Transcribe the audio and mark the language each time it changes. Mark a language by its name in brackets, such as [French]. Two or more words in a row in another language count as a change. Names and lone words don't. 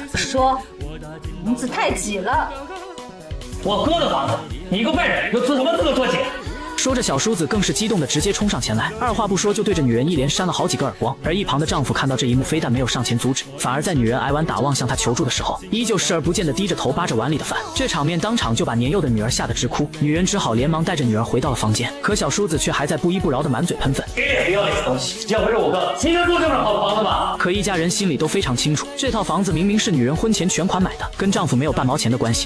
[Chinese] 說房子太擠了。我哥的房子，你一個外人有什麼資格說擠？說着，小叔子更是激動的直接衝上前來，二話不說就對着女人一連扇了好幾個耳光。而一旁的丈夫看到這一幕，非但沒有上前阻止，反而在女人挨完打望向他求助的時候，依舊視而不見的低着頭扒着碗裡的飯。這場面當場就把年幼的女兒嚇得直哭，女人只好連忙帶着女兒回到了房間。可小叔子卻還在不依不饒的滿嘴噴糞。給臉不要臉的東西，要不是我哥，誰能住這麼好的房子嗎？可一家人心裡都非常清楚，這套房子明明是女人婚前全款買的，跟丈夫沒有半毛錢的關係。